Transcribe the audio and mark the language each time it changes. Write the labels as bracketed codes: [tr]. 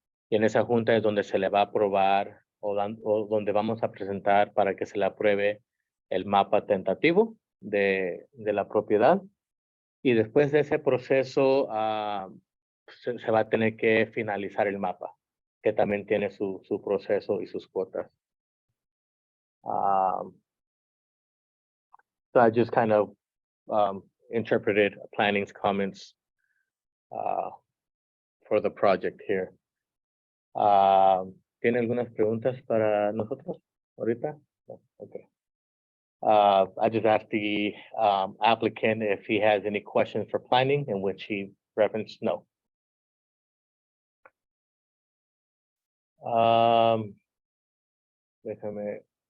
[es] Y en esa junta es donde se le va a aprobar o donde vamos a presentar para que se le apruebe el mapa tentativo de la propiedad. Y después de ese proceso se va a tener que finalizar el mapa, que también tiene su proceso y sus cuotas. [en] So I just kind of interpreted planning's comments for the project here. [es] ¿Tiene algunas preguntas para nosotros ahorita? No, okay. [en] I just asked the applicant if he has any questions for planning, in which he referenced no. [es] Déjame.